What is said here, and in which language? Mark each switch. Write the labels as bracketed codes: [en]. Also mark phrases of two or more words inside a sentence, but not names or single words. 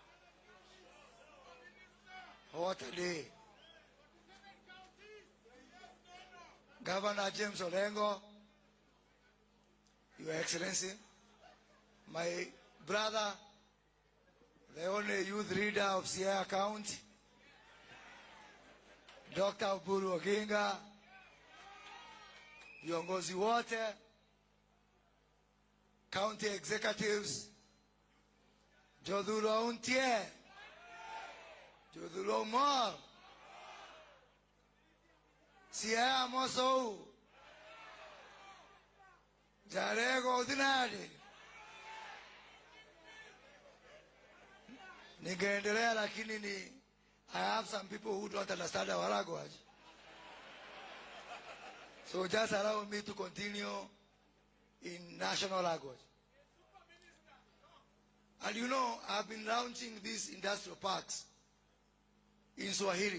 [en] What a day. Governor James Orengo, Your Excellency, my brother, the only youth leader of Siaya County, Dr. [sw] Uhuru Kenyatta, viongozi wote, [en] county executives, Jodhulo Untie, Jodhulo Mall, Siaya Mosou, Raila Odinga. [sw] Ningeendelea lakini [en] I have some people who don't understand our language. So just allow me to continue in national language. And you know, I've been launching these industrial parks in Swahili.